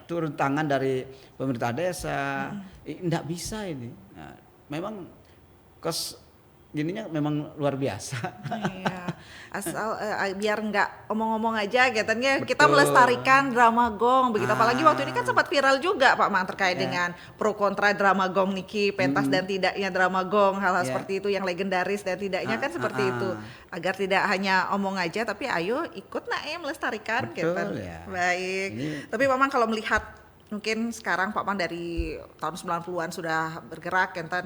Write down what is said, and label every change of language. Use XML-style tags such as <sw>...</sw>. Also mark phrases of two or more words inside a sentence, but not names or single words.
<id>turun tangan dari pemerintah desa, enggak bisa ini. Nah, memang gininya memang luar biasa. Iya. Asal biar nggak omong-omong aja katanya kita Betul. melestarikan drama gong begitu. Apalagi waktu ini kan sempat viral juga Pak Mang terkait dengan pro kontra drama gong niki, pentas dan tidaknya drama gong, hal-hal Ya. seperti itu yang legendaris dan tidaknya kan seperti itu. Agar tidak hanya omong aja tapi ayo ikut nak melestarikan Betul, gitu. ya. Baik. Ini- Tapi Pak Mang kalau melihat mungkin sekarang Pak Mang dari tahun 90-an sudah bergerak Kenten.</id>